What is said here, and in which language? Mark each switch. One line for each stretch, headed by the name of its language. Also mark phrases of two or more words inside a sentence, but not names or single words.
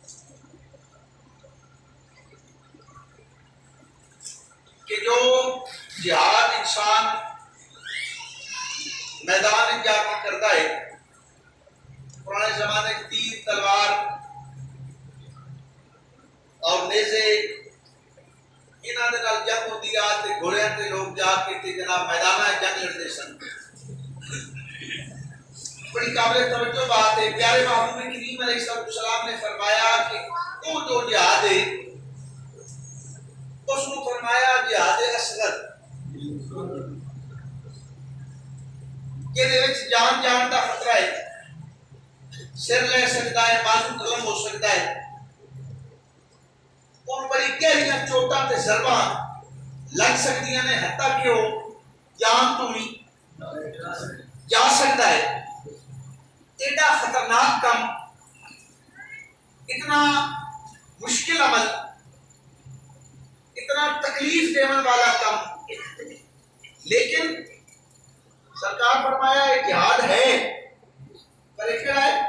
Urdu: کہ جو جہاد انسان میدان میں جا کے کرتا ہے، پرانے زمانے کے تیر تلوار اور نیزے
Punjabi: انہاں دے نال جنگ ہوندی آ تے گھوڑیاں تے لوگ جا کے تے
Urdu: جناب میدان جنگ لڑتے سن. بڑی قابل توجہ بات ہے. پیارے محبوب کریم علیہ السلام نے فرمایا کہ وہ جو جہاد ہے اس کو فرمایا جہاد اصغر، کہ
Punjabi: دے وچ جان جان دا
Urdu: خطرہ ہے، سر لے سکتا ہے، بازو قلم ہو سکتا ہے،
Punjabi: ان بڑی گہریاں چوٹاں تے ضرباں لگ سکتیاں نے،
Urdu: حتیٰ کہ وہ جان تو بھی جا سکتا ہے. ایڈا خطرناک کام، اتنا مشکل عمل، اتنا تکلیف دینے والا کام، لیکن سرکار فرمایا یہ جہاد ہے، پر ایک کیا ہے؟